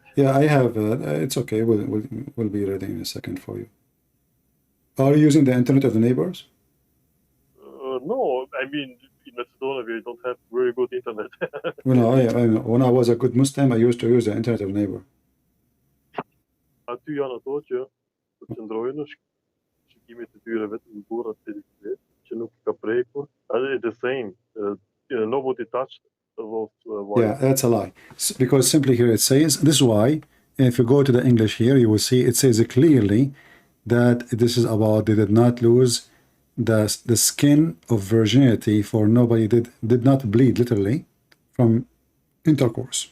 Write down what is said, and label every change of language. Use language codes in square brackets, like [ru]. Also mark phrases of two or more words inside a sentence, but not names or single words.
[en] Yeah, I have. It's okay. We'll be ready in a second for you. Are you using the internet of the neighbors? No, I mean in Macedonia we don't have very good internet. Well, when I was a good Muslim, I used to use the internet of the neighbor. [sq] Aty janë ato që përqendrojnë shikimet e tyre vetëm në burrat televiziv që nuk ka prekur. [en] The same. Nobody touched those wires. Yeah, that's a lie. Because simply here it says, this is why, if you go to the English here, you will see it says clearly that this is about they did not lose the skin of virginity, for nobody did not bleed literally from intercourse.